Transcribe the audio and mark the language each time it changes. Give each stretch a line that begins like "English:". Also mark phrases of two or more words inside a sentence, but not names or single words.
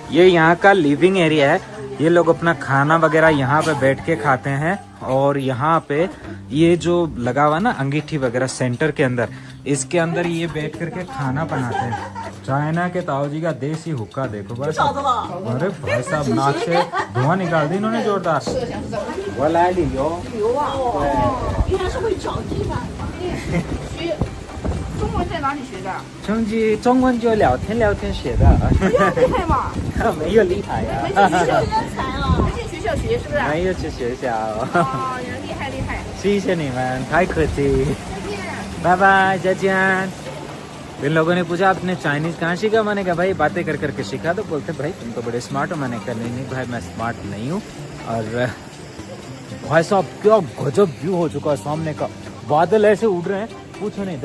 Hindi: ये यहाँ का लिविंग एरिया है, ये लोग अपना खाना वगैरह यहाँ पे बैठ के खाते हैं। और यहाँ पे ये जो लगा हुआ ना अंगीठी वगैरह सेंटर के अंदर, इसके अंदर ये बैठ करके खाना बनाते हैं। चाइना के ताऊ जी का देसी हुक्का देखो बस। अरे भाई साहब, नाक से धुआं निकाल दी इन्होंने जोरदार।
Chinese: 中文就聊天学的。厉害吗？没有厉害呀。没去学校学是不是？没有去学校。哦，厉害。谢谢你们，太客气。拜拜，再见。
Hindi: इन लोगों ने पूछा आपने चाइनीज कहाँ सीखा, मैंने कहा भाई बातें कर करके सीखा। तो बोलते भाई तुम तो बड़े स्मार्ट हो। मैंने कहा नहीं भाई मैं स्मार्ट नहीं हूँ। और भाई साहब क्या गजब व्यू हो चुका है सामने का, बादल ऐसे उड़ रहे हैं पूछो नहीं।